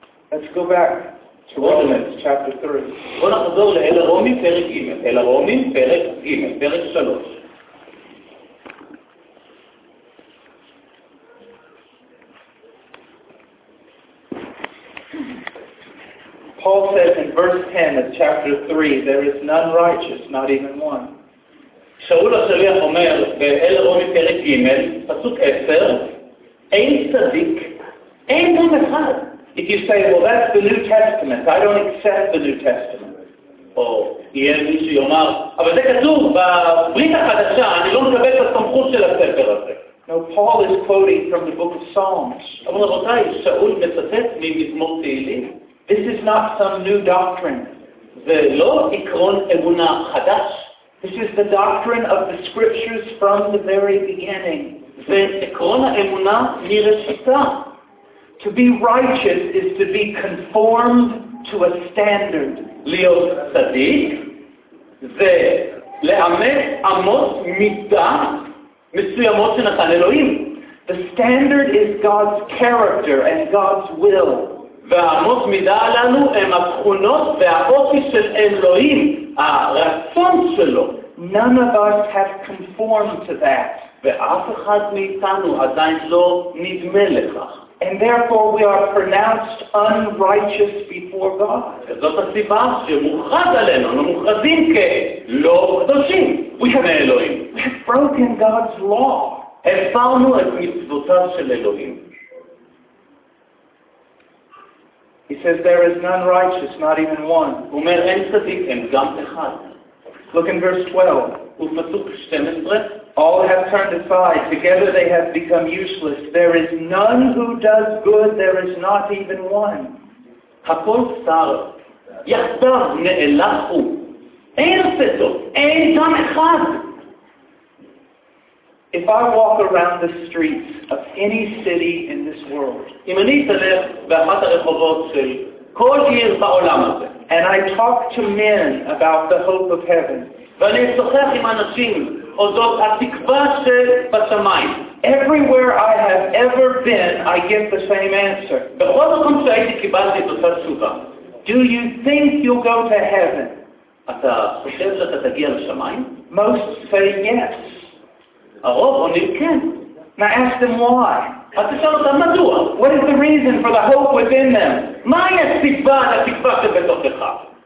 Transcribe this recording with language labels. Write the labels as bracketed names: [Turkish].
[English] Let's go back to Romans chapter 3. [Hebrew] בואו נחזור לאל הרומים פרק ג' אל הרומים פרק ג' פרק 3. [English] Paul says in verse 10 of chapter 3, there is none righteous, not even one. [Hebrew] שאול השליח אומר באל רומי פרק ג' פסוק 10, אין צדיק, אין גם אחד. [English] If you say, well, that's the New Testament, I don't accept the New Testament. [Hebrew] או יהיה מי שיאמר, אבל זה כתוב בברית החדשה, אני לא מקבל את הסמכות של הספר הזה. [English] No, Paul is quoting from the book of Psalms. [Hebrew] אבל רבותיי, שאול מצטט ממזמור תהילים. [English] This is not some new doctrine. [Hebrew] זה לא עקרון אמונה חדש. [English] This is the doctrine of the scriptures from the very beginning. [Hebrew] זה עקרון האמונה מראשיתה. [English] To be righteous is to be conformed to a standard. [Hebrew] להיות צדיק זה לאמת אמות מידה מסוימות שנתן אלוהים. [English] The standard is God's character and God's will. [Hebrew] והאמות מידה הללו הם התכונות והאופי של אלוהים, הרצון שלו. [English] None of us have conformed to that. [Hebrew] ואף אחד מאיתנו עדיין לא נדמה לכך. [English] And therefore we are pronounced unrighteous before God. [Hebrew] זאת הסיבה שמוכרז עלינו, אנחנו מוכרזים כלא קדושים בפני אלוהים. [English] We have broken God's law. [Hebrew] הפרנו את מצוותיו של אלוהים. [English] He says, there is none righteous, not even one. [Hebrew] הוא אומר, אין צדיק, אין גם אחד. [English] Look in verse 12. [Hebrew] ופסוק 12. [English] All have turned aside. Together they have become useless. There is none who does good. There is not even one. [Hebrew] הכל סתר. יחדיו נאלחו. אין עושה טוב. אין גם אחד. [English] If I walk around the streets of any city in this world, [Hebrew] אם אני אתלך באחת הרחובות של כל עיר בעולם הזה, [English] and I talk to men about the hope of heaven, [Hebrew] ואני אשוחח עם אנשים אודות התקווה שבשמיים, [English] everywhere I have ever been, I get the same answer. [Hebrew] בכל מקום שהייתי קיבלתי את אותה תשובה. [English] Do you think you'll go to heaven? [Hebrew] אתה חושב שאתה תגיע לשמיים? [English] Most say yes. [Hebrew] הרוב עונים כן. [English] Now ask them why. [Hebrew] אז תשאל אותם מדוע. [English] What is the reason for the hope within them? [Hebrew] מהי הסיבה לתקווה שבתוכך?